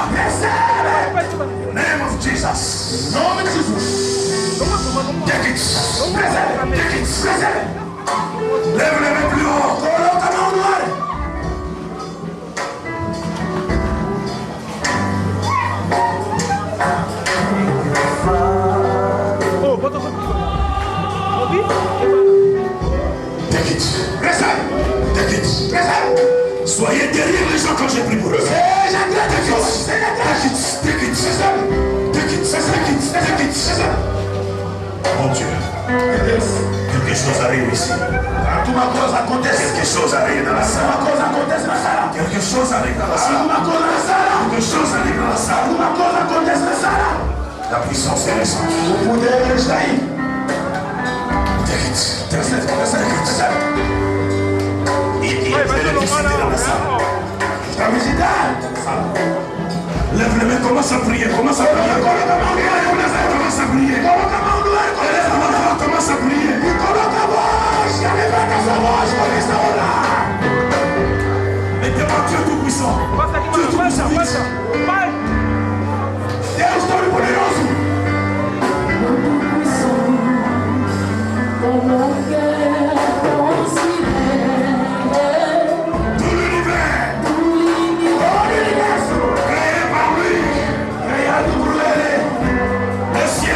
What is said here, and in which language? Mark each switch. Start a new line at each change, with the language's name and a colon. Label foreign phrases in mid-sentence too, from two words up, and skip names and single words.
English: Name of Jesus.
Portuguese: Nome de Jesus.
English: Take it. Take it.
French: Lève les mains plus haut.
Portuguese: Coloca a mão no ar.
English: Take it. Take it.
French: Soyez derrière les gens quand j'ai pris pour eux.
Portuguese: Seja grandioso. Seja grandioso.
English: Take it. Take it. Take it.
French: Mon Dieu, quelque chose arrive ici.
Portuguese: Alguma coisa acontece.
French: Quelque chose arrive dans la salle.
Portuguese: Alguma coisa acontece na sala.
French: Quelque chose arrive dans la salle.
Portuguese: Alguma coisa na sala.
French: Quelque chose arrive dans la salle.
Portuguese: Alguma coisa acontece na sala.
French: La puissance est récente.
Portuguese: O poder está aí.
English: Take it. Take it.
French: Il y a de l'électricité dans la salle.
Portuguese: Está visitar.
French: Lève les mains, commence à prier. Commence à prier.
Portuguese: Coloca a mão no ar.
French: Commence à prier.
Portuguese: Coloca a mão no ar.
French: Commence à prier.
Portuguese: E coloca a voz. Já levanta a sua voz. Começa a orar.
French: Mettez-moi Dieu Tout-Puissant. Dieu Tout-Puissant.
Portuguese: Deus Todo-Poderoso.
French: Tout l'univers.
Portuguese: Todo o universo.
French: Créé par lui.
Portuguese: Criado por Ele.